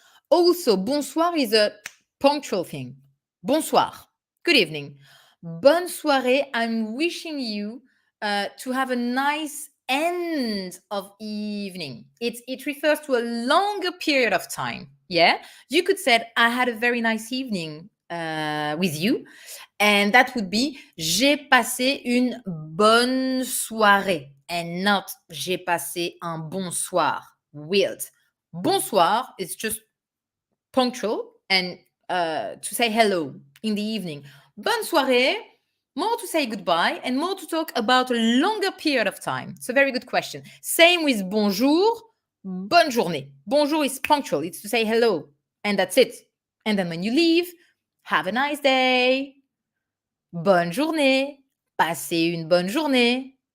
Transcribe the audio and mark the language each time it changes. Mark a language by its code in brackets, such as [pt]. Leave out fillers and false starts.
[en] Also, bonsoir is a punctual thing. Bonsoir, good evening. [fr] Bonne soirée, [en] I'm wishing you to have a nice end of evening. It refers to a longer period of time. Yeah, you could say, I had a very nice evening with you. And that would be [fr] j'ai passé une bonne soirée [en] and not [fr] j'ai passé un bon soir. [en] Weird. Bonsoir is just punctual and to say hello in the evening. [fr] Bonne soirée, [en] more to say goodbye and more to talk about a longer period of time. It's a very good question. Same with [fr] bonjour, bonne journée. [en] Bonjour is punctual, it's to say hello, and that's it. And then when you leave, have a nice day, [fr] bonne journée, passez une bonne journée.